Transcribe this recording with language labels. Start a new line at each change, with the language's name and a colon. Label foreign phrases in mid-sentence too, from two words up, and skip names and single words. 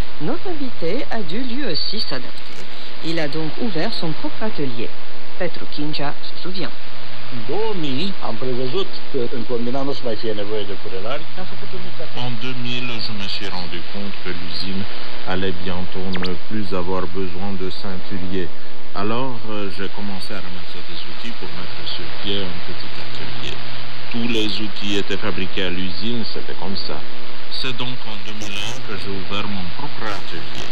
French: Notre invité a dû lui aussi s'adapter. Il a donc ouvert son propre atelier. Petru Kincea se souvient.
Romanian: În 2000 am prevăzut că în combinat nu o să mai fie nevoie de curelari. Am făcut un mic atelier.
French: En 2000, je me suis rendu compte que l'usine allait bientôt ne plus avoir besoin de ceinturiers. Alors, j'ai commencé à ramasser des outils pour mettre sur pied un petit atelier. Tous les outils étaient fabriqués à l'usine, c'était comme ça. C'est donc en 2001 que j'ai ouvert mon propre atelier.